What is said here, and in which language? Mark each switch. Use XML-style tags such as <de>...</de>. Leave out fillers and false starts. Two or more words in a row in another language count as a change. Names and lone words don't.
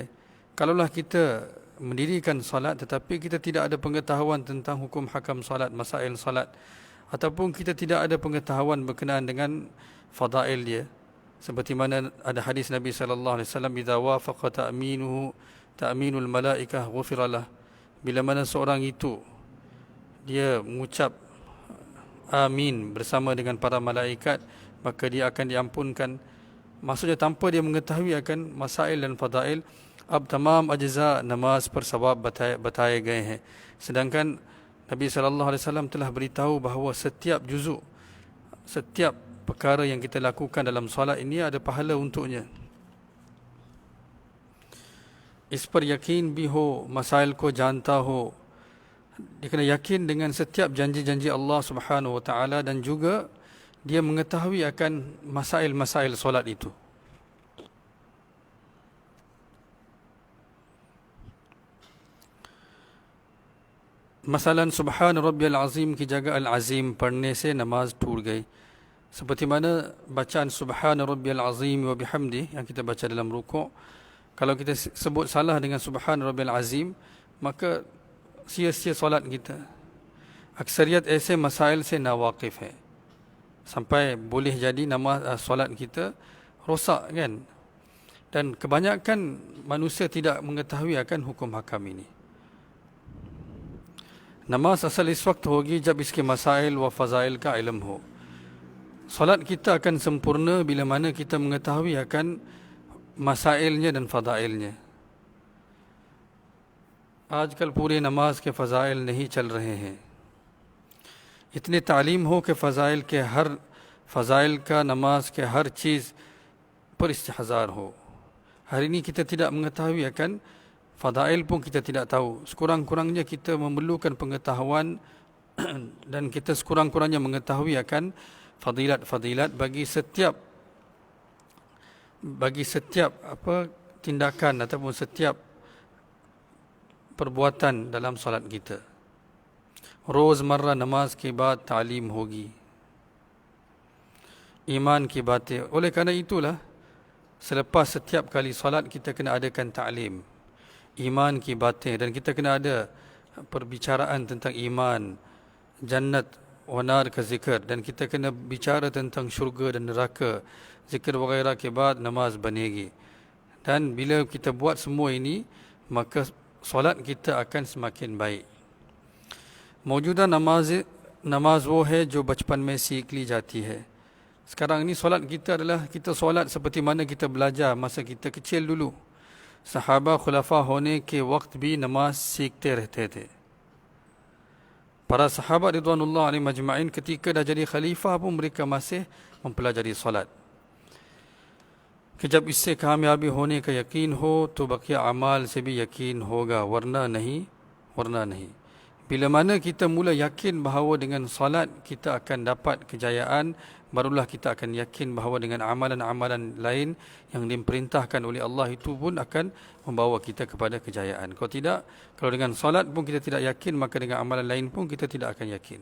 <ms>Kalaulah kita mendirikan salat tetapi kita tidak ada pengetahuan tentang hukum hakam salat, masail salat, ataupun kita tidak ada pengetahuan berkenaan dengan fadail dia, seperti mana ada hadis Nabi</ms> <ar>صلى الله عليه وسلم, إذا وافق تأمين الملائكة غفر له,</ar> <ms>bila mana seorang itu dia mengucap amin bersama dengan para malaikat, maka dia akan diampunkan. Maksudnya tanpa dia mengetahui akan masail dan fadail.</ms> <ur>اب تمام اجزا نماز پر ثواب بتائے گئے ہیں.</ur> <ms>Sedangkan Nabi</ms> <ar>صلى الله عليه وسلم</ar> <ms>telah beritahu bahawa setiap juzuk, setiap perkara yang kita lakukan dalam solat ini ada pahala untuknya.</ms> <ur>اس پر یقین بھی ہو، مسائل کو جانتا ہو.</ur> <ms>Dia kena yakin dengan setiap janji-janji</ms> <ar>الله سبحانه وتعالى,</ar> <ms>dan juga dia mengetahui akan masail-masail solat itu.</ms> <ur>मसलन</ur> <ar>سبحان ربي العظيم</ar> <ur>کی جگہ</ur> <ar>العظيم</ar> <ur>پڑھنے سے نماز ٹوٹ گئی.</ur> <ms>Seperti mana bacaan</ms> <ar>سبحان ربي العظيم وبحمده</ar> <ms>yang kita baca dalam rukuk, kalau kita sebut salah dengan</ms> <ar>سبحان ربي العظيم,</ar> <ms>maka sia-sia solat kita.</ms> <ur>Aksariyat ایسے مسائل سے ناواقف ہے,</ur> <ms>sampai boleh jadi namaz solat kita rosak kan. Dan kebanyakan manusia tidak mengetahui akan hukum hakam ini.</ms> <ur>نماز اصل اس وقت ہوگی جب اسکے مسائل و فضائل کا علم ہو.</ur> <ms>Solat kita akan sempurna bila mana kita mengetahui akan masailnya dan फ़ज़ाइलnya.</ms> <ur>آج کل پورے نماز کے فضائل نہیں چل رہے ہیں. اتنے تعلیم ہو کہ فضائل کے ہر فضائل کا نماز کے ہر چیز پر استحضار ہو.</ur> <ms>Hari ini kita tidak mengetahui akan fadail pun kita tidak tahu. Sekurang-kurangnya kita memerlukan pengetahuan dan kita sekurang-kurangnya mengetahui akan fadilat-fadilat bagi setiap tindakan ataupun setiap perbuatan dalam solat kita.</ms> <ur>روزمرہ نماز کے بعد تعلیم ہوگی، ایمان کی باتیں.</ur> <ms>Oleh kerana itulah selepas setiap kali solat kita kena adakan ta'lim,</ms> <ur>ایمان کی باتیں,</ur> <ms>dan kita kena ada perbicaraan tentang iman,</ms> <ur>جنت و نار کا ذکر,</ur> <ms>dan kita kena bicara tentang syurga dan neraka,</ms> <ur>ذکر وغیرہ کے بعد نماز بنے گی.</ur> <ms>Dan bila kita buat semua ini, maka solat kita akan semakin baik.</ms> <ur>موجودہ نماز وہ ہے جو بچپن میں سیکھ لی جاتی ہے.</ur> <ms>Sekarang ini solat kita adalah kita solat seperti mana kita belajar masa kita kecil dulu.</ms> <ur>صحابہ خلفا ہونے کے وقت بھی نماز سیکھتے رہتے تھے.</ur> <ms>Para sahabat</ms> <ar>رضوان الله عليهم أجمعين</ar> <ms>ketika dah jadi khalifah pun mereka masih mempelajari solat.</ms> <ur>کہ جب اس سے کامیابی ہونے کا یقین ہو تو بقیہ اعمال سے بھی یقین ہوگا، ورنہ نہیں.</ur> <ms>Bila mana kita mula yakin bahawa dengan salat kita akan dapat kejayaan, barulah kita akan yakin bahawa dengan amalan-amalan lain yang diperintahkan oleh Allah itu pun akan membawa kita kepada kejayaan. Kalau tidak, kalau dengan salat pun kita tidak yakin, maka dengan amalan lain pun kita tidak akan yakin.</ms>